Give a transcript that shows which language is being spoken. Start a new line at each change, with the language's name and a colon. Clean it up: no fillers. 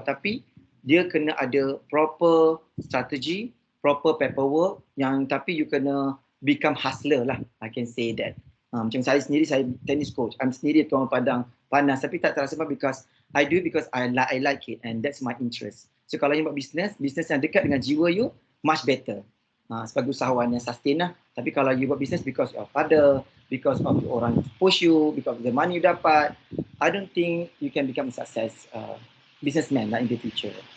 Malay: Tapi dia kena ada proper strategi, proper paperwork tapi you kena become hustler lah.
English: I can say that.
Malay: Macam saya sendiri, saya tennis coach.
English: I'm
Malay: sendiri tuan padang panas, tapi tak terasa sebab
English: because I do it because I like it and that's my interest.
Malay: So kalau you buat business yang dekat dengan jiwa you,
English: much better.
Malay: Sebagai usahawan yang sustain lah. Tapi kalau
English: you buat business because of father, because of orang push you, because of the money you dapat, I don't think you can become a success businessman lah in the future.